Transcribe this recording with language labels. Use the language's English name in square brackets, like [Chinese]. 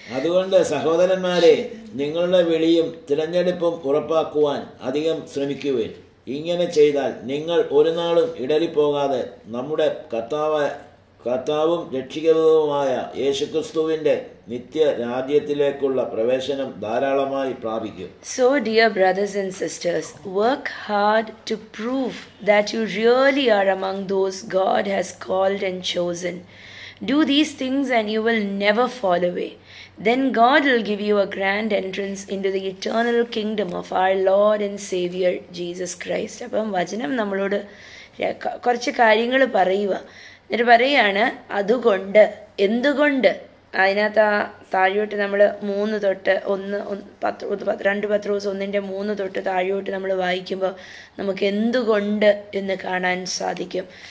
[Malayalam] അതുകൊണ്ട് സഹോദരന്മാരെ, നിങ്ങളുടെ വിളിയും തിരഞ്ഞെടുപ്പും ഉറപ്പാക്കുവാൻ അധികം ശ്രമിക്കുവിൻ. ഇങ്ങനെ ചെയ്താൽ നിങ്ങൾ ഒരു നാളും ഇടറിപ്പോകാതെ നമ്മുടെ കർത്താവും രക്ഷിതാവുമായ യേശുക്രിസ്തുവിന്റെ നിത്യ രാജ്യത്തിലേക്കുള്ള പ്രവേശനം ധാരാളമായി പ്രാപിക്കും. [English] So dear brothers and sisters, work hard to prove that you really are among those God has called and chosen. Do these things and you will never fall away. Then God will give you a grand entrance into the eternal kingdom of our Lord and Savior Jesus Christ. [Malayalam] അപ്പം വചനം നമ്മളോട് കുറച്ച് കാര്യങ്ങൾ പറയുക. എന്നിട്ട് പറയുകയാണ്, അതുകൊണ്ട് എന്തുകൊണ്ട്. അതിനകത്ത് താഴോട്ട് നമ്മൾ 3 തൊട്ട് 2 പത്രോസ് 1:3 തൊട്ട് താഴോട്ട് നമ്മൾ വായിക്കുമ്പോൾ നമുക്ക് എന്തുകൊണ്ട് എന്ന് കാണാൻ സാധിക്കും.